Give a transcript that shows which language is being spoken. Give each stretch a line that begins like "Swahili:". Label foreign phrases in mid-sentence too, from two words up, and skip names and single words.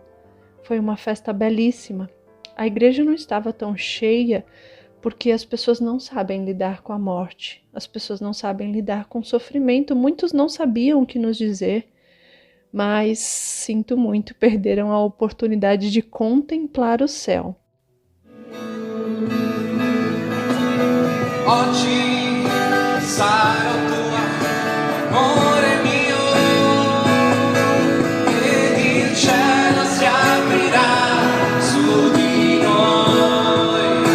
Portuguese: Foi uma festa belíssima. A igreja não estava tão cheia, porque as pessoas não sabem lidar com a morte, as pessoas não sabem lidar com o sofrimento, muitos não sabiam o que nos dizer, mas sinto muito, perderam a oportunidade de contemplar o céu.
Italian: Oggi sarò tua, amore mio, ed il cielo si aprirà su di noi,